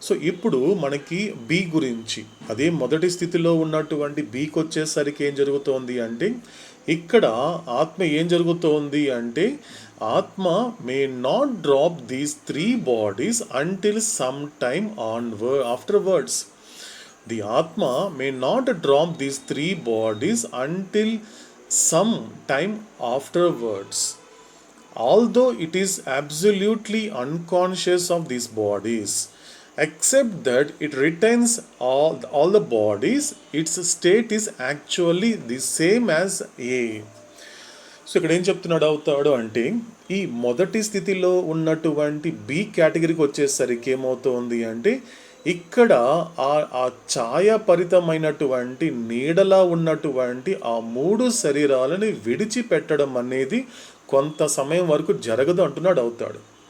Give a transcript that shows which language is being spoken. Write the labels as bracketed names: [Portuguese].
[Telugu] ఇప్పుడు మనకి బి గురించి, అదే మొదటి స్థితిలో ఉన్నటువంటి బికి వచ్చేసరికి ఏం జరుగుతోంది అంటే, ఇక్కడ ఆత్మ ఏం జరుగుతోంది అంటే, ఆత్మ [English] May not drop these 3 bodies until some time afterwards. The Atma may not drop these 3 bodies until some time afterwards, although it is absolutely unconscious of these bodies, except that it retains all the bodies. Its state is actually the same as A. [Telugu] ఇక్కడ ఏం చెప్తున్నాడు అవుతాడు అంటే, ఈ మొదటి స్థితిలో ఉన్నటువంటి B కేటగిరీకి వచ్చేసరికి ఏమవుతుంది అంటే, ఇక్కడ ఆ ఛాయాపరితమైనటువంటి నీడలా ఉన్నటువంటి ఆ 3 శరీరాలని విడిచిపెట్టడం అనేది కొంత సమయం వరకు జరగదు అంటున్నాడు అవుతాడు.